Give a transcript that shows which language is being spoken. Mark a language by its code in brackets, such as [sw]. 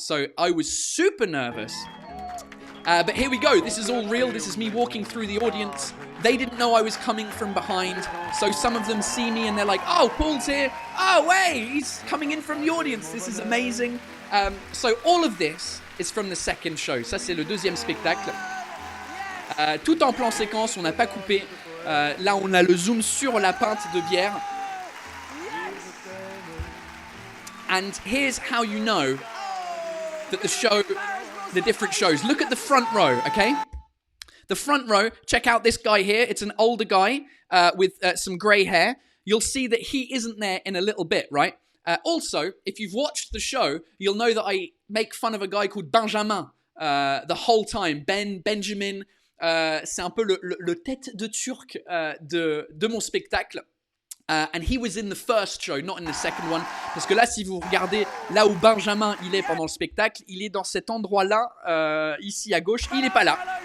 [en] So I was super nervous. But here we go. This is all real. This is me walking through the audience. They didn't know I was coming from behind. So some of them see me and they're like, oh, Paul's here. Oh, wait, he's coming in from the audience. This is amazing. So all of this is from the second show. [fr] Ça, c'est le deuxième spectacle. Tout en plan séquence, on n'a pas coupé. Là, on a le zoom sur la pinte de bière. [en] And here's how you know that the different shows. Look at the front row, okay? The front row, check out this guy here. It's an older guy with some grey hair. You'll see that he isn't there in a little bit, right? Also, if you've watched the show, you'll know that I make fun of a guy called Benjamin the whole time. Benjamin. [fr] C'est un peu le tête de turc de mon spectacle. [en] And he was in the first show, not in the second one. [fr] Parce que là, si vous regardez là où Benjamin il est pendant le spectacle, il est dans cet endroit-là, ici à gauche. Il n'est pas là.